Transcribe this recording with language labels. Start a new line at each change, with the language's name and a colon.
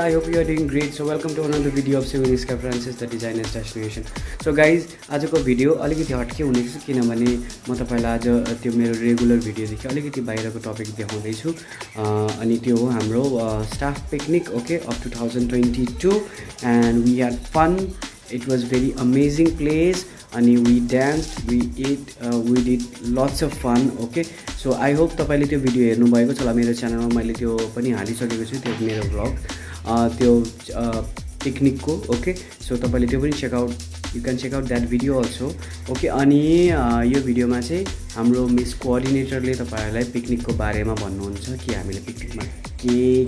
English: I hope you are doing great. So welcome to another video of Sukune's Francis, the designer's destination. So guys,
Nepali: आजको video अलिकति हटके हुनेछ किनभने म तपाईलाई आज त्यो मेरो रेगुलर भिडियोदेखि अलिकति बाहिरको टपिक देखाउँदै छु अनि त्यो हो हाम्रो staff picnic okay of 2022
English: and we had fun. It was very amazing place and we danced, we ate, we did lots of fun. Okay, so I hope
Nepali: तपाईले त्यो भिडियो हेर्नु भएको छ होला मेरो च्यानलमा मैले त्यो पनि हालिसकेको छु त्यो मेरो भ्लग त्यो पिकनिकको ओके सो तपाईले त्यो पनि check out
English: you can check out that video also
Nepali: okay अनि यो भिडियोमा चाहिँ हाम्रो मिस कोअर्डिनेटरले तपाईहरुलाई पिकनिकको बारेमा भन्नुहुन्छ कि हामीले पिकनिकमा के